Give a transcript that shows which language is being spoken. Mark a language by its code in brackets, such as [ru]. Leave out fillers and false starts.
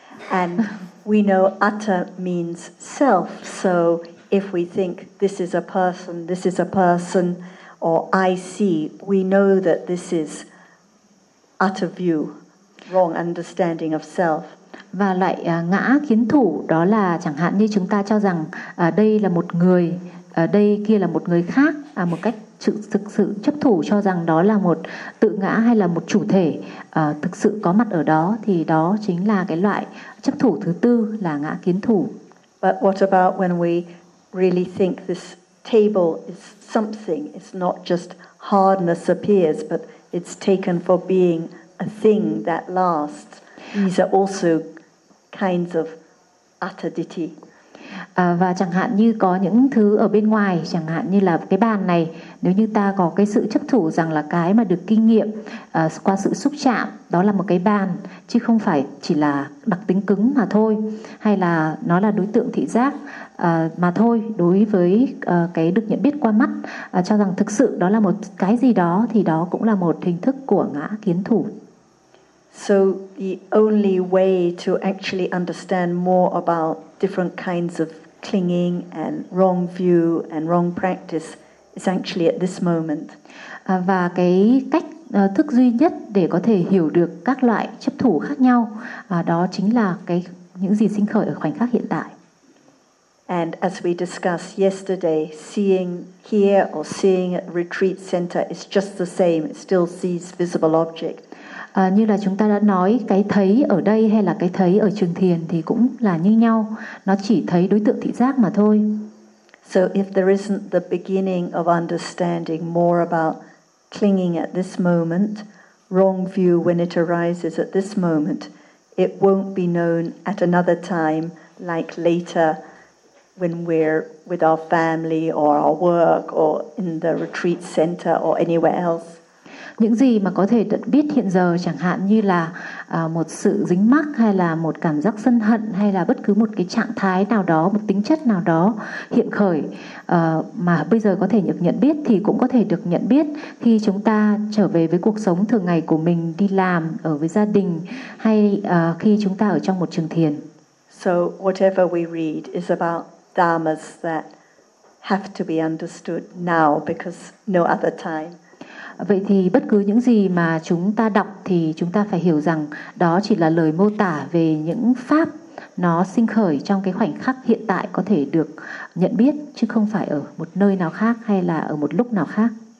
[en] And we know atta means self, so if we think this is a person or I see, we know that this is utter view, wrong understanding of self. [vi] Và loại ngã kiến thủ đó là chẳng hạn như chúng ta cho rằng đây là một người, đây kia là một người khác, một cách thực sự chấp thủ cho rằng đó là một tự ngã hay là một chủ thể thực sự có mặt ở đó, thì đó chính là cái loại chấp thủ thứ tư là ngã kiến thủ. [en] But what about when we really think this table is something. It's not just hardness appears, but it's taken for being a thing that lasts. These are also kinds of attidity. [vi] Và chẳng hạn như có những thứ ở bên ngoài, chẳng hạn như là cái bàn này, nếu như ta có cái sự chấp thủ rằng là cái mà được kinh nghiệm qua sự xúc chạm, đó là một cái bàn, chứ không phải chỉ là đặc tính cứng mà thôi, hay là nó là đối tượng thị giác mà thôi, đối với cái được nhận biết qua mắt, cho rằng thực sự đó là một cái gì đó, thì đó cũng là một hình thức của ngã kiến thủ. [en] So the only way to actually understand more about different kinds of clinging and wrong view and wrong practice is actually at this moment. [vi] Và cái cách thức duy nhất để có thể hiểu được các loại chấp thủ khác nhau đó chính là cái những gì sinh khởi ở khoảnh khắc hiện tại. [en] And as we discussed yesterday, seeing here or seeing at retreat center is just the same. It still sees visible object. [vi] Như là chúng ta đã nói, cái thấy ở đây hay là cái thấy ở trường thiền thì cũng là như nhau, nó chỉ thấy đối tượng thị giác mà thôi. [en] So if there isn't the beginning of understanding more about clinging at this moment, wrong view when it arises at this moment, it won't be known at another time, like later when we're with our family or our work or in the retreat center or anywhere else. [vi] Những gì mà có thể biết hiện giờ, chẳng hạn như là một sự dính mắc hay là một cảm giác sân hận hay là bất cứ một cái trạng thái nào đó, một tính chất nào đó hiện khởi mà bây giờ có thể được nhận biết thì cũng có thể được nhận biết khi chúng ta trở về với cuộc sống thường ngày của mình, đi làm, ở với gia đình hay khi chúng ta ở trong một trường thiền. [en] So whatever we read is about dharmas that have to be understood now because no other time. [vi] Vậy thì bất cứ những gì mà chúng ta đọc thì chúng ta phải hiểu rằng đó chỉ là lời mô tả về những pháp nó sinh khởi trong cái khoảnh khắc hiện tại có thể được nhận biết, chứ không phải ở một nơi nào khác hay là ở một lúc nào khác.